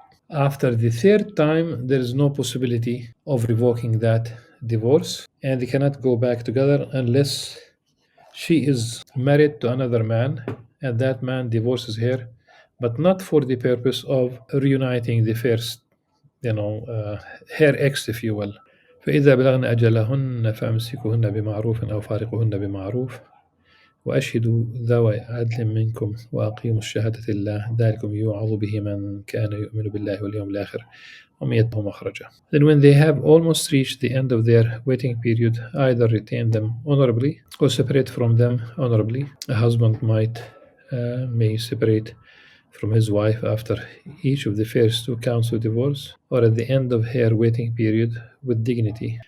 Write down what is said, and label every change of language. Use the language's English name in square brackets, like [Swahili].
[English] After the third time, there is no possibility of revoking that divorce, and they cannot go back together unless she is married to another man and that man divorces her, but not for the purpose of reuniting the first, her ex, if you will. [Arabic] فإذا بلغن أجلهن فأمسكوهن بمعروف أو فارقوهن بمعروف وأشهدوا ذوي عدل منكم وأقيموا الشهادة لله ذلكم يوعظ به من كان يؤمن بالله واليوم الآخر ومن يتقوا مخرجا. [English] Then when they have almost reached the end of their waiting period, either retain them honorably or separate from them honorably. A husband may separate from his wife after each of the first 2 counts of divorce, or at the end of her waiting period with dignity.